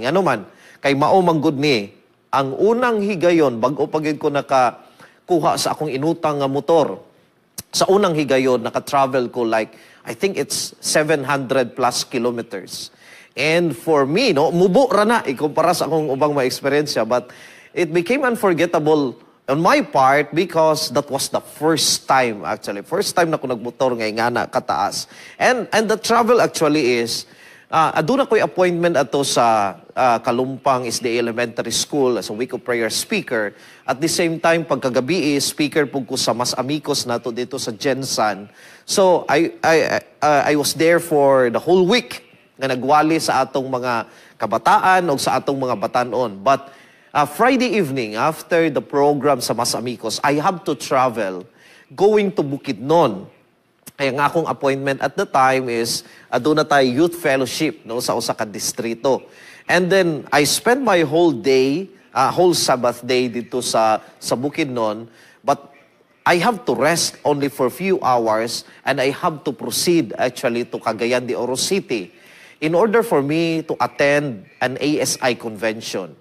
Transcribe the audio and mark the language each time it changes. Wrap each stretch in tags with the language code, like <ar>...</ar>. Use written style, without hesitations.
<ceb>Ngano man, kay mao manggod ni ang unang higayon bag-o pagid ko nakakuha sa akong inutang nga motor. Sa unang higayon naka-travel ko</ceb> <en>like I think it's 700 plus kilometers. And for me, no,</en> <ceb>mubo ra na ikumpara sa akong ubang mga eksperyensya,</ceb> <en>but it became unforgettable on my part because that was the first time actually.</en> <ceb>First time na ko nagmotor nga ingana kataas.</ceb> <en>And the travel actually is</en> <ceb>aduna ko'y</ceb> <en>appointment</en> <ceb>ato sa</ceb> <en>Kalumpang SDA Elementary School as a week of prayer speaker. At the same time,</en> <ceb>pagkagabi speaker po ko sa Mas Amigos nato dito sa Jensan.</ceb> <en>So, I was there for the whole week</en> <ceb>na nagwali sa atong mga kabataan o sa atong mga batanon.</ceb> <en>But Friday evening, after the program sa Mas Amigos, I have to travel going to Bukidnon.</en> <ceb>Kaya nga akong appointment</ceb> <en>at the time is</en> <ceb>aduna tayo</ceb> <en>youth fellowship</en> <ceb>no sa usa ka distrito.</ceb> <en>And then I spent my whole day, whole Sabbath day</en> <ceb>dito sa</ceb> <en>Bukidnon, but I have to rest only for a few hours and I have to proceed actually to Cagayan de Oro City in order for me to attend an ASI convention.</en>